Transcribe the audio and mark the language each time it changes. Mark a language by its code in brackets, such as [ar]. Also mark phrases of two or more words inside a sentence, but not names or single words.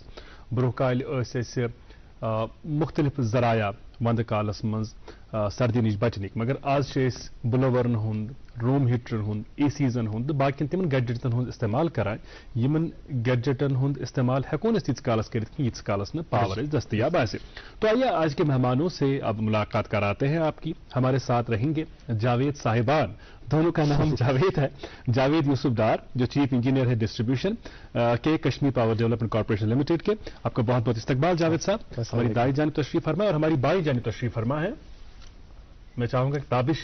[ks] برٛونٛہہ کالہِ ٲسۍ اَسہِ مختلف ذرایع ونٛدٕ کالس منٛز سردی نِش بچنٕکۍ, مگر آز چھِ أسۍ بلوورن ہُنٛد, روم ہیٖٹرن ہُنٛد, اے سیٖزن ہُنٛد تہٕ باقین تِمن گیڈجٹن ہُنٛد استعمال کران یِمن گیڈجٹن ہُنٛد استعمال ہٮ۪کو نہٕ تیٖتِس کالس کٔرِتھ کینٛہہ ییٖتِس کالس نہٕ پاور اسہِ دستیاب آسہِ. [ur] تو آئیے آج کے مہمانوں سے اب ملاقات کراتے ہیں آپ کی. ہمارے ساتھ رہیں گے جاوید صاحبان, دونوں کا نام جاوید ہے. جاوید یوسف ڈار جو چیف انجینئر ہے ڈسٹریبیوشن کے کشمیر پاور ڈیولپمنٹ کارپوریشن لمیٹڈ کے. آپ کا بہت بہت استقبال جاوید صاحب. ہماری دائیں جانب تشریف فرما اور ہماری بائیں جانب تشریف فرما ہے میں چاہوں گا کہ تابش.